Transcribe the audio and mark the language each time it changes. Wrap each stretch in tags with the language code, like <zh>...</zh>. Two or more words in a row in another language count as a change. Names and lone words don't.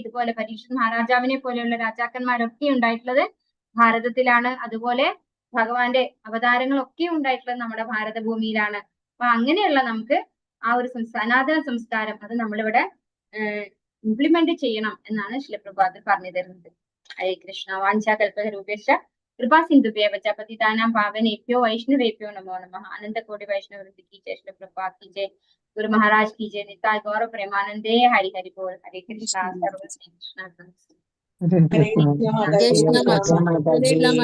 <ml>ഇതുപോലെ പരീക്ഷിത് മഹാരാജാവിനെ പോലെയുള്ള രാജാക്കന്മാരൊക്കെ ഉണ്ടായിട്ടുള്ളത് ഭാരതത്തിലാണ്. അതുപോലെ ഭഗവാന്റെ അവതാരങ്ങളൊക്കെ ഉണ്ടായിട്ടുള്ളത് നമ്മുടെ ഭാരതഭൂമിയിലാണ്. അപ്പൊ അങ്ങനെയുള്ള നമുക്ക് ആ ഒരു സനാതന സംസ്കാരം അത് നമ്മളിവിടെ ഇംപ്ലിമെന്റ് ചെയ്യണം എന്നാണ് ശിലപ്രഭാതർ പറഞ്ഞു തരുന്നത്.</ml> <sa>ഹരേ കൃഷ്ണ. വാഞ്ചാ കൽപതരൂപേശ്ച कृपा सिंधुभ्यः च पतितानां पावनेभ्यो वैष्णवेभ्यो नमो नमः।</sa> <hi>अनंत कोटि वैष्णव वृंद की जय। श्रील प्रभुपाद की जय। गुरु महाराज की जय। निताय गौर प्रेमानंदे। हरि हरि बोल। हरे कृष्णा। सर्व श्री कृष्ण। हरे कृष्ण जय श्री राम माता जी।</hi>